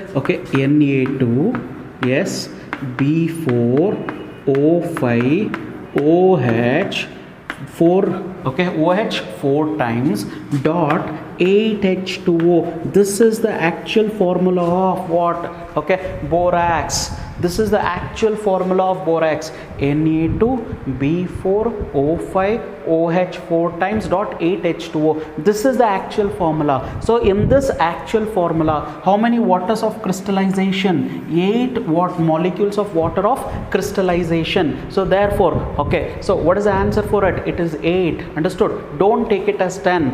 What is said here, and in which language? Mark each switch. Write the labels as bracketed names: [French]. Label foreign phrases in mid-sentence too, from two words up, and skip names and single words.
[English] Okay, Na2, yes, B4O5 OH 4, okay, OH 4 times dot 8H2O. This is the actual formula of what? Okay, borax. This is the actual formula of borax. Na2B4O5 OH 4 times dot 8H2O. This is the actual formula. So in this actual formula, how many waters of crystallization? 8 molecules of water of crystallization. So therefore, okay, so what is the answer for it? It is 8. Understood? Don't take it as 10.